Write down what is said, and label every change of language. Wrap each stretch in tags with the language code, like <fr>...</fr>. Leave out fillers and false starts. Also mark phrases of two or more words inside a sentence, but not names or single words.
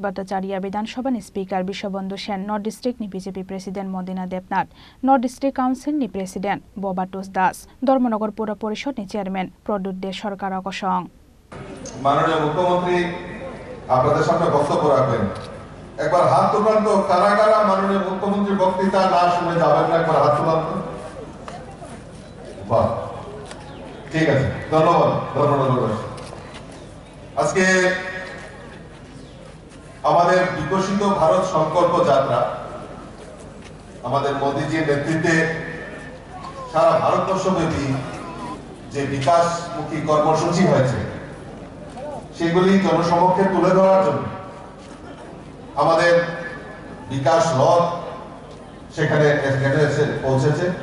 <trp>भट्टाचार्य विधानसभानि स्पीकर विश्वबंधु सेन नर्थ डिस्ट्रिक्टनि</trp> <en>BJP President</en> <trp>मदिना देबनाथ</trp> <en>North District</en> <trp>काउन्सिलनि प्रेसिडेंट बबातुस दास धर्मनगर पौर परिषदनि चेयरमैन प्रद्युत दे सरकार कसं</trp> <bn>মাননীয় মুখ্যমন্ত্রী আপনাদের সামনে বক্তব্য রাখবেন একবার হাত তুলুন তো কারা কারা মাননীয় মুখ্যমন্ত্রী বক্তৃতা না শুনে যাবেন না একবার হাত তুলুন তো বাহ ঠিক আছে ধন্যবাদ ধন্যবাদ আজকে আমাদের বিকশিত ভারত সংকল্প যাত্রা আমাদের মোদিজির নেতৃত্বে সারা ভারতবর্ষব্যাপী যে বিকাশমুখী কর্মসূচি হয়েছে সেগুলি জনসমক্ষে তুলে ধরার জন্য আমাদের বিকাশ রথ সেখানে এসে পৌঁছেছে</bn>